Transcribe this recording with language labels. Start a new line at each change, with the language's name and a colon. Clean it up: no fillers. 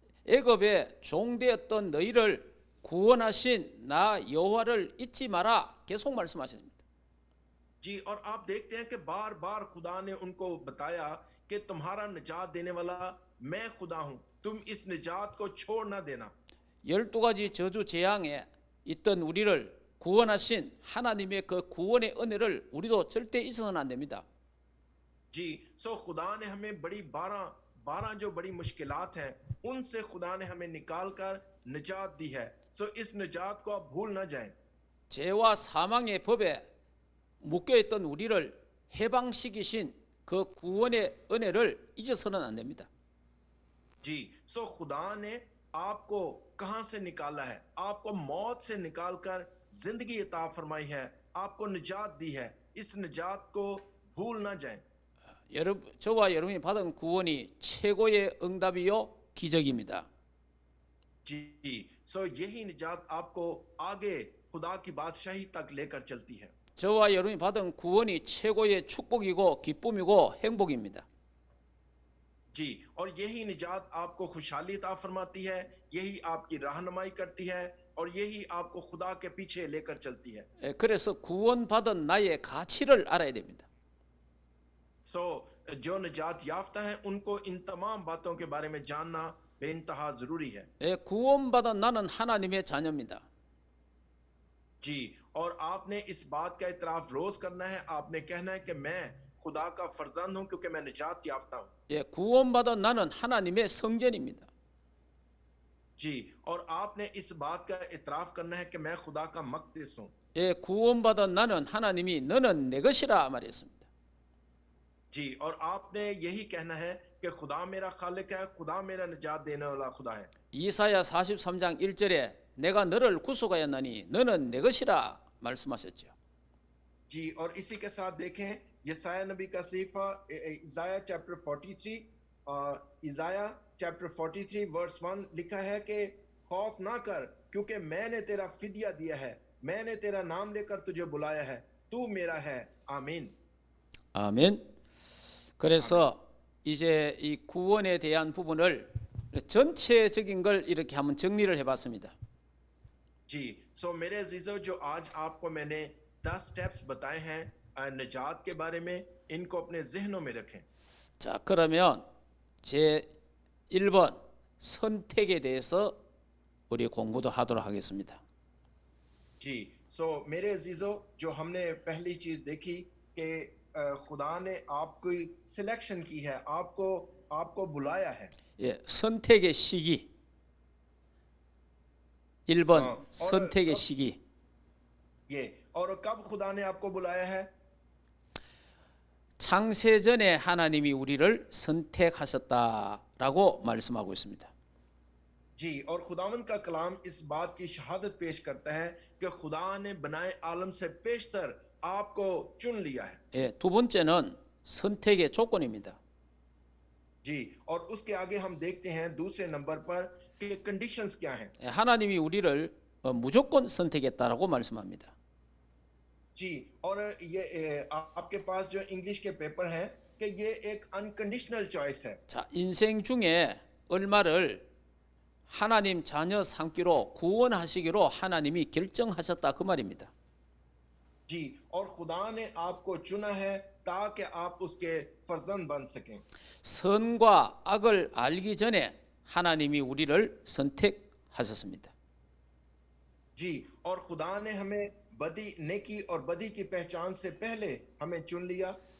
Korean: 애굽에 종되었던 너희를 구원하신 나 여호와를 잊지 마라 계속 말씀하십니다.
Hindi: जी, और आप देखते हैं कि बार बार खुदा ने उनको बताया कि तुम्हारा निजात देने वाला मैं खुदा हूं, तुम इस निजात को छोड़ ना देना।
Korean: 12가지 저주 재앙에 있던 우리를 구원하신 하나님의 그 구원의 은혜를 우리도 절대 잊어서는 안 됩니다.
Hindi: जी, सो खुदा ने हमें बड़ी 12 जो बड़ी मुश्किलात हैं उनसे खुदा ने हमें निकाल कर निजात दी है। सो इस निजात को आप भूल ना जाएं।
Korean: 죄와 사망의 법에 묶여있던 우리를 해방시키신 그 구원의 은혜를 잊어서는 안 됩니다.
Hindi: जी, सो खुदा ने आपको कहां से निकाला है? आपको मौत से निकालकर जिंदगी अता फरमाई है, आपको निजात दी है। इस निजात को भूल ना जाएं।
Korean: 저와 여러분이 받은 구원이 최고의 응답이요 기적입니다.
Hindi: जी, सो यही निजात आपको आगे खुदा की बादशाही तक लेकर चलती है।
Korean: 저와 여러분이 받은 구원이 최고의 축복이고 기쁨이고 행복입니다.
Hindi: जी, और यही निजात आपको खुशहाली अता फरमाती है, यही आपकी रहनुमाई करती है और यही आपको खुदा के पीछे लेकर चलती है.
Korean: 그래서 구원받은 나의 가치를 알아야 됩니다.
Hindi: सो जो निजात याफ्ता है उनको इन तमाम बातों के बारे में जानना बेइंतहा जरूरी है.
Korean: 구원받은 나는 하나님의 자녀입니다.
Hindi: जी, और आपने इस बात का इतराफ रोज करना है. आपने कहना है कि मैं खुदा का फर्जंद हूं क्योंकि मैं निजात याफ्ता हूं.
Korean: 구원받은 나는 하나님의 성전입니다.
Hindi: जी, और आपने इस बात का इतराफ करना है कि मैं खुदा का मक़दिस हूं.
Korean: 구원받은 나는 하나님이 너는 내 것이라 말했습니다.
Hindi: जी, और आपने यही कहना है कि खुदा मेरा खालिक है, खुदा मेरा निजात देने वाला खुदा है.
Korean: 이사야 43장 1절에 내가 너를 구속하였나니 너는 내 것이라 말씀하셨죠.
Hindi: जी, और इसी के साथ देखें यसाया नबी का सीफा इज़ाया चैप्टर 43 इज़ाया चैप्टर 43 वर्स 1 लिखा है कि खौफ ना कर क्योंकि मैंने तेरा फिदिया दिया है, मैंने तेरा नाम लेकर तुझे बुलाया है, तू मेरा है. आमीन.
Korean: 아멘. 그래서 이제 이 구원에 대한 부분을 전체적인 걸 이렇게 한번 정리를 해봤습니다.
Hindi: जी, सो मेरे अजीजों, जो आज आपको मैंने 10 स्टेप्स बताए हैं निजात के बारे में, इनको अपने जहनों में रखें.
Korean: 자, 그러면 제 1번 선택에 대해서 우리 공부도 하도록 하겠습니다.
Hindi: जी, सो मेरे अजीजों, जो हमने पहली चीज देखी कि खुदा ने आपकी सिलेक्शन की है, आपको बुलाया है.
Korean: 선택의 시기. 1번
Hindi: और
Korean: 선택의 시기.
Hindi: ये, और कब खुदा ने आपको बुलाया है?
Korean: 창세전에 하나님이 우리를 선택하셨다라고 말씀하고 있습니다.
Hindi: जी, और खुदावन का कलाम इस बात की शहादत पेश करता है कि खुदा ने बनाए आलम से पेशतर आपको चुन लिया है.
Korean: 두 번째는 선택의 조건입니다.
Hindi: जी, और उसके आगे हम देखते हैं दूसरे नंबर पर कि कंडीशंस क्या हैं.
Korean: 하나님이 우리를 무조건 선택했다라고 말씀합니다.
Hindi: जी, और ये आपके पास जो इंग्लिश के पेपर हैं कि ये एक अनकंडीशनल चॉइस है.
Korean: 자, 인생 중에 얼마를 하나님 자녀 삼기로 구원하시기로 하나님이 결정하셨다 그 말입니다.
Hindi: जी, और खुदा ने आपको चुना है ताकि आप उसके फर्जंद बन सकें.
Korean: 선과 악을 알기 전에 하나님이 우리를 선택하셨습니다.
Hindi: जी, और खुदा ने हमें बदी नेकी और बदी की पहचान से पहले हमें चुन लिया.